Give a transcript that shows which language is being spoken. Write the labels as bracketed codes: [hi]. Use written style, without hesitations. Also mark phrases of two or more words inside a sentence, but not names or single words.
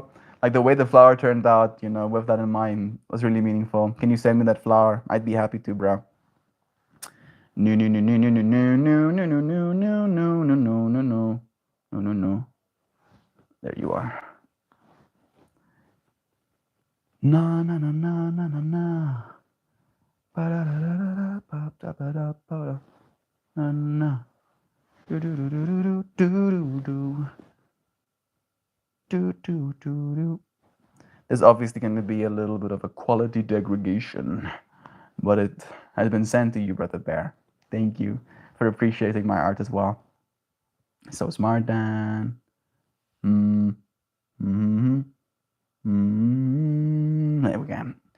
[en] Like the way the flower turned out, you know, with that in mind was really meaningful. Can you send me that flower? I'd be happy to, bro. No, no, no, no, no, no, no, no, no, no, no, no, no, no, no, no, no, no, no, no. There you are. Na na na na na na na. Ba da da da da ba da ba da ba da. Na na. Do do do do do do do do. Do do do do. There's obviously going to be a little bit of a quality degradation, but it has been sent to you, Brother Bear. Thank you for appreciating my art as well. So smart, Dan. There we go.